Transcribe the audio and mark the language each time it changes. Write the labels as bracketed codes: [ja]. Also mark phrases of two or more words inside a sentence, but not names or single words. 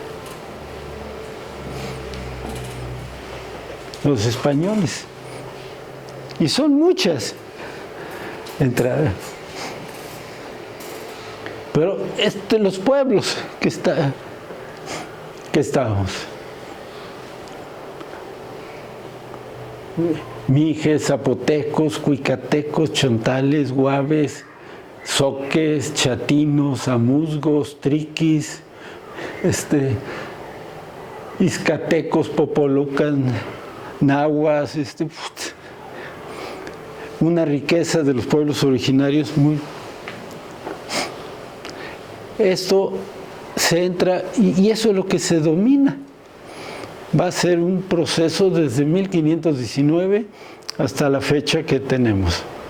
[es] Los españoles. Y son muchas entradas. Pero los pueblos que estábamos. Mijes, zapotecos, cuicatecos, chontales, guaves, zoques, chatinos, amuzgos, triquis, izcatecos, popolucan, nahuas, una riqueza de los pueblos originarios muy. Esto se entra y eso es lo que se domina. Va a ser un proceso desde 1519 hasta la fecha que tenemos.